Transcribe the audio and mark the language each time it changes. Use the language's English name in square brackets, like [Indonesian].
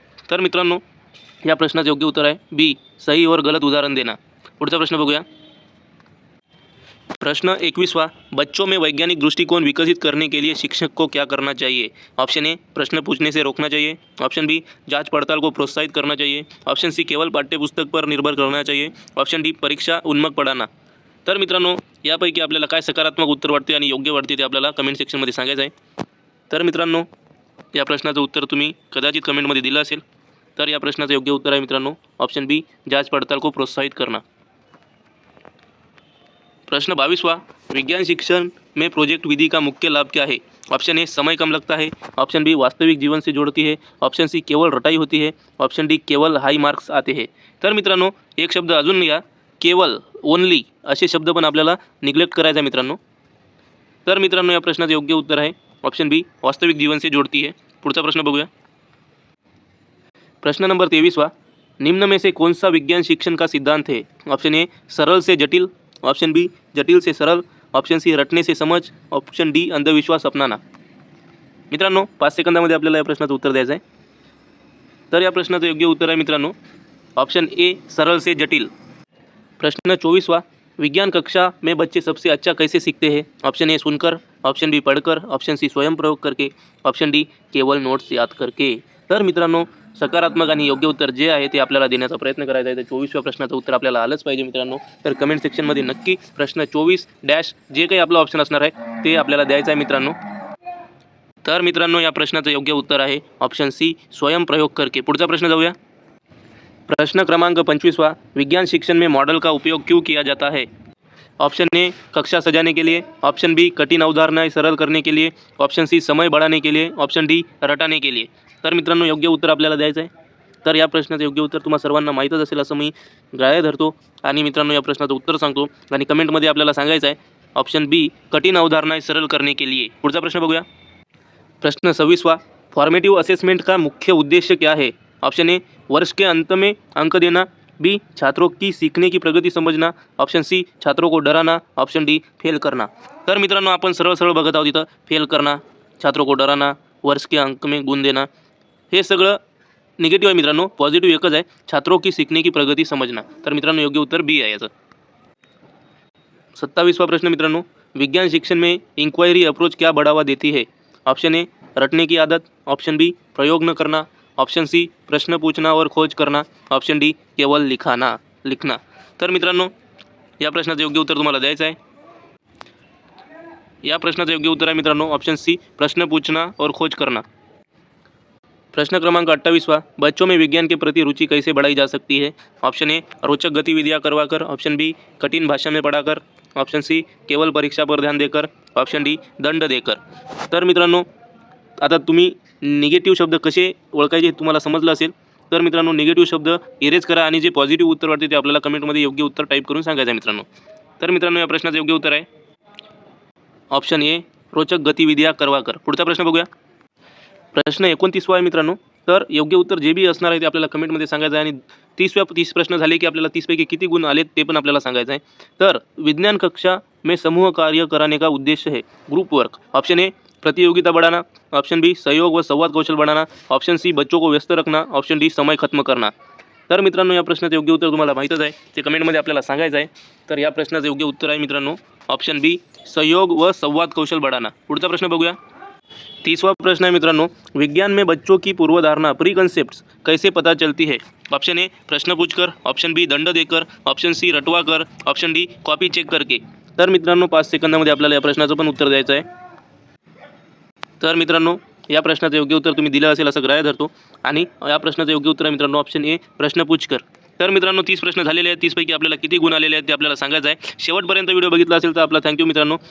[Marathi] तर मित्रांनो या प्रश्नाचं योग्य उत्तर आहे बी [Hindi] सही और गलत उदाहरण देना. [Marathi] पुढचा प्रश्न बघूया. प्रश्न 21वां. [Hindi] बच्चों में वैज्ञानिक दृष्टिकोण विकसित करने के लिए शिक्षक को क्या करना चाहिए? ऑप्शन ए प्रश्न पूछने से रोकना चाहिए, ऑप्शन बी जांच पड़ताल को प्रोत्साहित करना चाहिए, ऑप्शन सी केवल पाठ्यपुस्तक पर निर्भर करना चाहिए, ऑप्शन डी परीक्षा उन्मुख पढ़ाना. [Marathi] तर मित्रांनो यापैकी आपल्याला काय सकारात्मक उत्तर वाटते आणि योग्य वाटते ते आपल्याला कमेंट सेक्शनमध्ये सांगायचं आहे. तर मित्रांनो या प्रश्नाचं उत्तर तुम्ही कदाचित कमेंटमध्ये दिलं असेल. तर या प्रश्नाचं योग्य उत्तर आहे मित्रांनो ऑप्शन बी [Hindi] जांच पड़ताल को प्रोत्साहित करना. प्रश्न 22वां. विज्ञान शिक्षण में प्रोजेक्ट विधि का मुख्य लाभ क्या है? ऑप्शन ए समय कम लगता है, ऑप्शन बी वास्तविक जीवन से जोड़ती है, ऑप्शन सी केवल रटाई होती है, ऑप्शन डी केवल हाई मार्क्स आते हैं. [Marathi] तर मित्रांनो एक शब्द अजून या केवल ओनली असे शब्द पण आपल्याला निग्लेक्ट करायचा आहे मित्रांनो. तर मित्रांनो या प्रश्नाचं योग्य उत्तर आहे ऑप्शन बी [Hindi] वास्तविक जीवन से जोड़ती है. [Marathi] पुढचा प्रश्न बघूया. प्रश्न नंबर 23वां. [Hindi] निम्न में से कौन सा विज्ञान शिक्षण का सिद्धांत है? ऑप्शन ए सरल से जटिल, ऑप्शन बी जटिल से सरल, ऑप्शन सी रटने से समझ, ऑप्शन डी अंधविश्वास अपनाना. [Marathi] मित्रांनो 5 सेकंदामध्ये आपल्याला या प्रश्नाचं उत्तर द्यायचं आहे. तर या प्रश्नाचं योग्य उत्तर आहे मित्रांनो [Hindi] ऑप्शन ए सरल से जटिल। प्रश्न 24वां, विज्ञान कक्षा में बच्चे सबसे अच्छा कैसे सीखते हैं? ऑप्शन ए सुनकर, ऑप्शन बी पढ़कर, ऑप्शन सी स्वयं प्रयोग करके, ऑप्शन डी केवळ नोट्स याद करके। [Marathi] तर मित्रांनो, सकारात्मक आणि योग्य उत्तर जे आहे ते आपल्याला देण्याचा प्रयत्न करायचा आहे. तर 24व्या प्रश्नाचं उत्तर आपल्याला आलंच पाहिजे मित्रांनो. तर कमेंट सेक्शनमध्ये नक्की प्रश्न 24 डॅश जे काही आपलं ऑप्शन असणार आहे ते आपल्याला द्यायचं आहे मित्रांनो. तर मित्रांनो, या प्रश्नाचं योग्य उत्तर आहे ऑप्शन सी [Hindi] स्वयं प्रयोग करके. [Marathi] पुढचा प्रश्न जाऊया. [Hindi] प्रश्न क्रमांक 25वां, विज्ञान शिक्षण में मॉडल का उपयोग क्यों किया जाता है? ऑप्शन ए कक्षा सजाने के लिए, ऑप्शन बी कठिन अवधारणाएं सरल करने के लिए, ऑप्शन सी समय बढ़ाने के लिए, ऑप्शन डी रटाने के लिए. [Marathi] तर मित्रांनो, योग्य उत्तर आपल्याला द्यायचं आहे. तर या प्रश्नाचं योग्य उत्तर तुम्हा सर्वांना माहीतच असेल असं मी ग्राह्य धरतो. आणि मित्रांनो, या प्रश्नाचं उत्तर सांगतो आणि कमेंटमध्ये आपल्याला सांगायचं आहे ऑप्शन बी [Hindi] कठिन अवधारणाएं सरल करने के लिए. [Marathi] पुढचा प्रश्न बघूया. [Hindi] प्रश्न 26वां, फॉर्मेटिव असेसमेंट का मुख्य उद्देश्य क्या है? ऑप्शन ए वर्ष के अंत में अंक देना, बी छात्रों की सीखने की प्रगति समझना, ऑप्शन सी छात्रों को डराना, ऑप्शन डी फेल करना. [Marathi] तर मित्रांनो, आपण सरळ सरळ बघत आहोत इथं. [Hindi] फेल करना, छात्रों को डराना, वर्ष के अंक में गुण देना, [Marathi] हे सगळं निगेटिव्ह आहे मित्रांनो. पॉझिटिव्ह एकच आहे, [Hindi] छात्रों की सीखने की प्रगति समझना. [Marathi] तर मित्रांनो, योग्य उत्तर बी आहे याचं. [Hindi] 27वां प्रश्न मित्रांनो, विज्ञान शिक्षण में इंक्वायरी अप्रोच क्या बढ़ावा देती है? ऑप्शन ए रटने की आदत, ऑप्शन बी प्रयोग न करना, ऑप्शन सी प्रश्न पूछना और खोज करना, ऑप्शन डी केवळ लिखना. [Marathi] तर मित्रांनो, या प्रश्नाचं योग्य उत्तर तुम्हाला द्यायचं आहे. या प्रश्नाचं योग्य उत्तर आहे मित्रांनो ऑप्शन सी [Hindi] प्रश्न पूछना और खोज करना. प्रश्न क्रमांक 28वां, बच्चों में विज्ञान के प्रति रुचि कैसे बढ़ाई जा सकती है? ऑप्शन ए रोचक गतिविधियां करवाकर, ऑप्शन बी कठिन भाषा में पढ़ाकर, ऑप्शन सी केवल परीक्षा पर ध्यान देकर, ऑप्शन डी दंड देकर. [Marathi] तर मित्रांनो, आता तुम्ही निगेटिव्ह शब्द कसे ओळखायचे हे तुम्हाला समजलं असेल. तर मित्रांनो, निगेटिव्ह शब्द इरेज करा आणि जे पॉझिटिव्ह उत्तर वाटते ते आपल्याला कमेंटमध्ये योग्य उत्तर टाईप करून सांगायचं आहे मित्रांनो. तर मित्रांनो, या प्रश्नाचं योग्य उत्तर आहे ऑप्शन ए [Hindi] रोचक गतिविधियां करवाकर. [Marathi] पुढचा प्रश्न बघूया. प्रश्न 29वां आहे मित्रांनो. तर योग्य उत्तर जे बी असणार आहे ते आपल्याला कमेंटमध्ये सांगायचं आहे. आणि 30 प्रश्न झाले की आपल्याला 30 पैकी किती गुण आलेत ते पण आपल्याला सांगायचं आहे. [Hindi] तर विज्ञान कक्षा में समूह कार्य कराने का उद्देश्य है ग्रुप वर्क. ऑप्शन ए प्रतियोगिता बढ़ाना, ऑप्शन बी सहयोग व संवाद कौशल बढ़ाना, ऑप्शन सी बच्चों को व्यस्त रखना, ऑप्शन डी समय खत्म करना. [Marathi] तर मित्रांनो, या प्रश्नाचं योग्य उत्तर तुम्हाला माहीतच आहे, ते कमेंटमध्ये आपल्याला सांगायचं आहे. तर या प्रश्नाचं योग्य उत्तर आहे मित्रांनो ऑप्शन बी [Hindi] सहयोग व संवाद कौशल बढ़ाना. [Marathi] पुढचा प्रश्न बघूया. [Hindi] 30वां प्रश्न है मित्रांनो, विज्ञान में बच्चों की पूर्वधारणा प्री कंसेप्ट कैसे पता चलती है? ऑप्शन ए प्रश्न पूछकर, ऑप्शन बी दंड देकर, ऑप्शन सी रटवा कर, ऑप्शन डी कॉपी चेक करके. [Marathi] तर मित्रांनो, 5 सेकंदामध्ये आपल्याला या प्रश्नाचं पण उत्तर द्यायचं आहे. तर मित्रांनो, या प्रश्नाचं योग्य उत्तर तुम्ही दिलं असेल असं ग्राह्य धरतो. आणि या प्रश्नाचं योग्य उत्तर आहे मित्रांनो ऑप्शन ए [Hindi] प्रश्न पूछकर. [Marathi] तर मित्रांनो, 30 प्रश्न झालेले आहेत. 30पैकी आपल्याला किती गुण आलेले आहेत ते आपल्याला सांगायचं आहे. शेवटपर्यंत व्हिडिओ बघितला असेल तर आपला थँक्यू मित्रांनो.